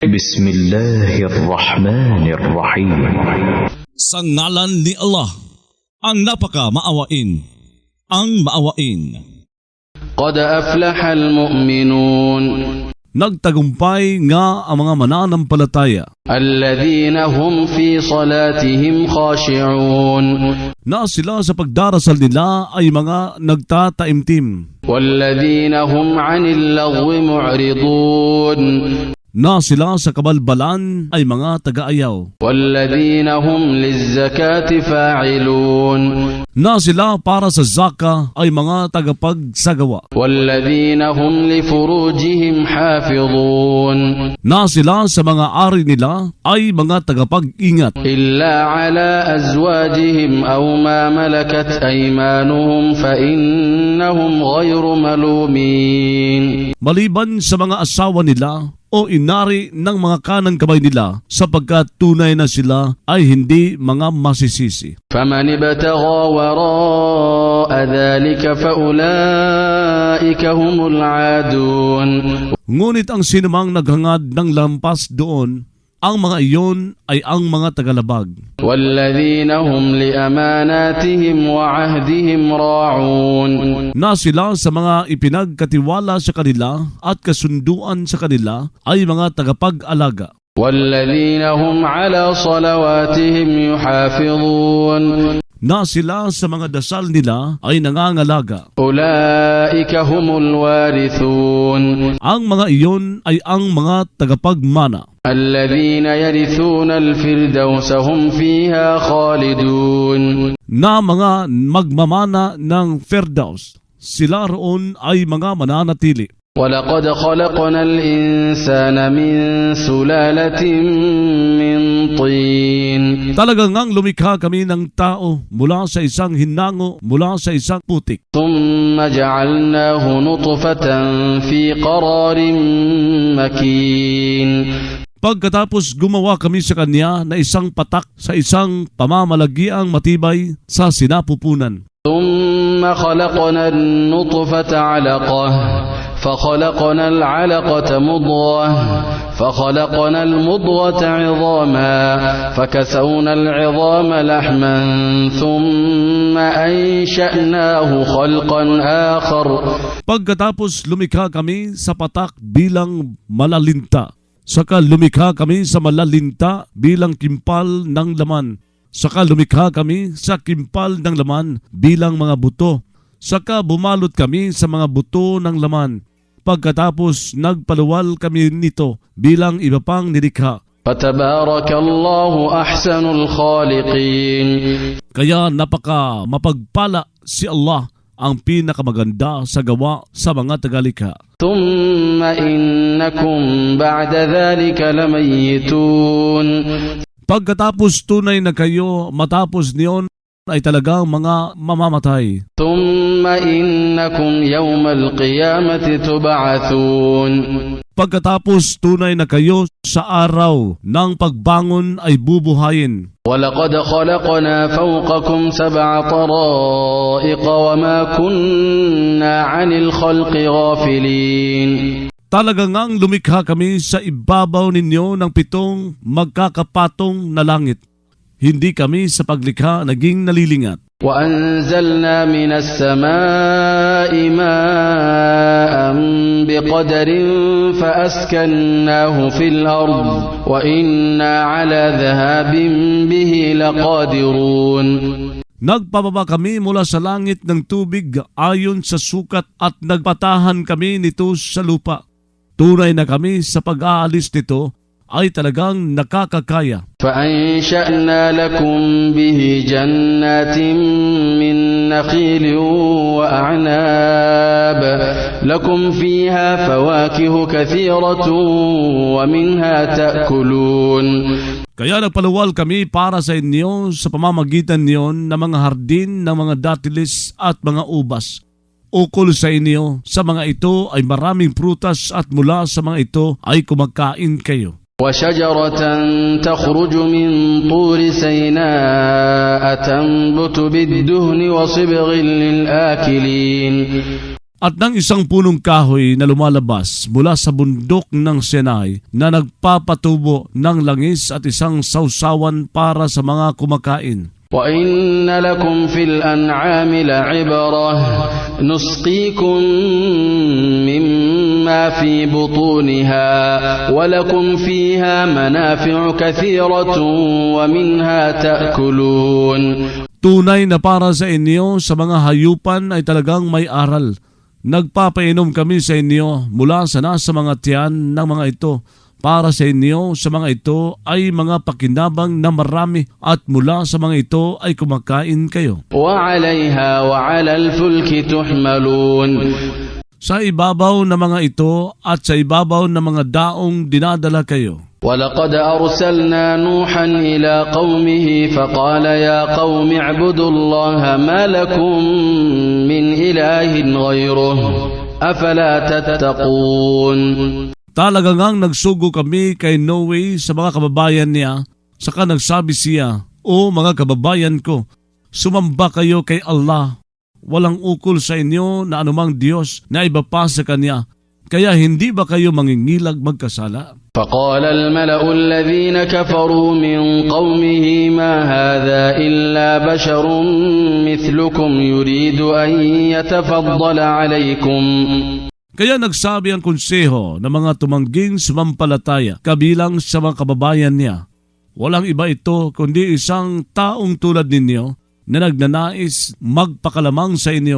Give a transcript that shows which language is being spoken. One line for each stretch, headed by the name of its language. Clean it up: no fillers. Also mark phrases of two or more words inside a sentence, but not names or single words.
Arabic: بسم الله الرحمن الرحيم.
Filipino: Sa ngalan ni Allah, ang napaka-maawain, ang maawain.
Arabic: قد أفلح المؤمنون
Filipino: Nagtagumpay nga ang mga mananampalataya
Arabic: الذين هم في صلاتهم خاشعون
Filipino: na sila sa pagdarasal nila ay mga nagtataimtim,
Arabic: والذين هم عن اللغو معرضون
Filipino: na sila sa kabalbalan ay mga taga-ayaw,
Arabic: والذين هم للزكاة فاعلون
Filipino: na sila para sa zaka ay mga tagapagsagawa,
Arabic: والذين هم لفروجهم حافظون
Filipino: na sila sa mga ari nila ay mga tagapag-ingat,
Arabic: إلا على أزواجهم أو ما ملكت أيمانهم فإنهم غير ملومين
Filipino: maliban sa mga asawa nila o inari ng mga kanang kamay nila, sapagkat tunay na sila ay hindi mga masisisi.
Arabic: فمن ابتغى وراء ذلك فأولئك هم العادون
Filipino: Ngunit ang sinumang naghangad ng lampas doon, ang mga iyon ay ang mga tagalabag,
Arabic: والذين هم لأماناتهم وعهدهم راعون
Filipino: na sila sa mga ipinagkatiwala sa kanila at kasunduan sa kanila ay mga tagapag-alaga,
Arabic: والذين هم على صلواتهم يحافظون
Filipino: na sila sa mga dasal nila ay nangangalaga.
Arabic: أولئك هم الوارثون
Filipino: Ang mga iyon ay ang mga tagapagmana,
Arabic: الذين يرثون الفردوس هم فيها خالدون
Filipino: na mga magmamana ng Firdaus. Sila roon ay mga mananatili.
Arabic: ولقد خلقنا الإنسان من سلالة من طين
Filipino: Talagang ngang lumikha kami ng tao mula sa isang hinango, mula sa isang putik.
Arabic: ثم جعلناه نطفة في قرار مكين
Filipino: Pagkatapos gumawa kami sa kanya na isang patak sa isang pamamalagiang matibay sa sinapupunan.
Arabic: ثم خلقنا النطفة علقة فخلقنا العلقة مضغة فخلقنا المضغة عظاما فكسونا العظام لحما ثم أنشأناه خلقا آخر
Filipino: Pagkatapos lumikha kami sa patak bilang malalinta, saka lumikha kami sa malalinta bilang kimpal ng laman, saka lumikha kami sa kimpal ng laman bilang mga buto, saka bumalot kami sa mga buto ng laman. Pagkatapos nagpaluwal kami nito bilang iba pang nilikha.
Arabic: فتبارك الله أحسن الخالقين
Filipino: Kaya napaka mapagpala si Allah, ang pinakamaganda sa gawa sa mga tagalikha.
Arabic: ثم إنكم بعد ذلك لميتون
Filipino: Pagkatapos tunay na kayo matapos niyon ay talagang mga mamamatay.
Arabic: ثم إنكم يوم القيامة تبعثون
Filipino: Pagkatapos tunay na kayo sa araw ng pagbangon ay bubuhayin.
Arabic: ولقد خلقنا فوقكم 7 طرائق وما كنا عن الخلق غافلين
Filipino: Talagang ngang lumikha kami sa ibabaw ninyo ng 7 magkakapatong na langit. Hindi kami sa paglikha naging nalilingat.
Arabic: وأنزلنا من السماء ماء بقدر فأسكناه في الأرض وإنا على ذهاب به لقادرون
Filipino: Nagpababa kami mula sa langit ng tubig ayon sa sukat at nagpatahan kami nito sa lupa. Tunay na kami sa pag-aalis nito ay talagang nakakakaya.
Arabic: فأنشأنا لكم به جنات من نخيل وأعناب لكم فيها فواكه كثيرة ومنها تأكلون
Filipino: Kaya nagpaluwal kami para sa inyo sa pamamagitan niyon ng mga hardin ng mga datilis at mga ubas. Ukol sa inyo, sa mga ito ay maraming prutas at mula sa mga ito ay kumakain kayo.
Arabic: وشجرة تخرج من طور سيناء تنبت بالدهن وصبغ للآكلين
Filipino: At ng isang punong kahoy na lumalabas mula sa bundok ng Sinai na nagpapatubo ng langis at isang sausawan para sa mga kumakain.
Arabic: وَإِنَّ لَكُمْ فِي الْأَنْعَامِ لَعِبْرَةً نُسْقِيكُم مِّمَّا فِي بُطُونِهَا وَلَكُمْ فِيهَا مَنَافِعُ كَثِيرَةٌ وَمِنْهَا تَأْكُلُونَ.
Filipino: Tunay na para sa inyo sa mga hayupan ay talagang may aral. Nagpapainom kami sa inyo mula sa nasa mga tiyan ng mga ito. Para sa inyo sa mga ito ay mga pakinabang na marami at mula sa mga ito ay kumakain kayo.
Arabic: وَعَلَيْهَا وَعَلَى الْفُلْكِ تُحْمَلُونَ.
Filipino: Sa ibabaw ng mga ito at sa ibabaw ng mga daong dinadala kayo.
Arabic: وَلَقَدْ أَرْسَلْنَا نُوحًا إِلَى قَوْمِهِ فَقَالَ يَا قَوْمِ اعْبُدُوا اللَّهَ مَا لَكُمْ مِنْ إِلَٰهٍ غَيْرُهُ أَفَلَا تَتَّقُونَ.
Filipino: Talaga ngang nagsugo kami kay Noe sa mga kababayan niya, saka nagsabi siya, O mga kababayan ko, sumamba kayo kay Allah. Walang ukol sa inyo na anumang Diyos na iba pa sa Kanya. Kaya hindi ba kayo mangingilag magkasala?
Arabic: فقال الملأ الذين كفروا من قومه ما هذا إلا بشر مثلكم يريد أن يتفضل عليكم.
Filipino: Kaya nagsabi ang konseho ng mga tumangging sumampalataya kabilang sa mga kababayan niya, walang iba ito kundi isang taong tulad ninyo na nagnanais magpakalamang sa inyo.